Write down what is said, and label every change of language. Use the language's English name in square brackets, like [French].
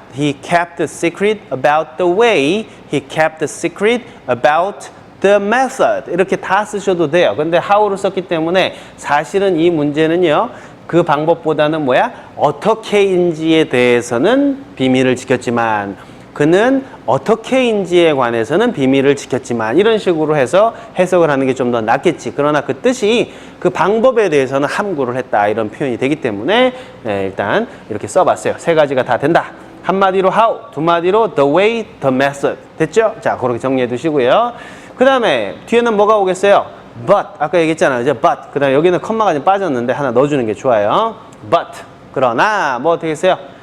[English] He kept the secret about the way. He kept the secret about the method. [Korean] 이렇게 다 쓰셔도 돼요. 근데 how를 썼기 때문에 사실은 이 문제는요. 그 방법보다는 뭐야? 어떻게인지에 대해서는 비밀을 지켰지만 그는 어떻게인지에 관해서는 비밀을 지켰지만 이런 식으로 해서 해석을 하는 게 좀 더 낫겠지. 그러나 그 뜻이 그 방법에 대해서는 함구를 했다. 이런 표현이 되기 때문에 일단 이렇게 써봤어요. 세 가지가 다 된다. 한마디로 how, 두 마디로 [English] the way, the method. [Korean] 됐죠? 자, 그렇게 정리해 두시고요. 그 다음에 뒤에는 뭐가 오겠어요? but, 아까 얘기했잖아요. 이제 but. 그 다음에 여기는 컴마가 좀 빠졌는데 하나 넣어주는 게 좋아요. but. 그러나 뭐 어떻게 했어요?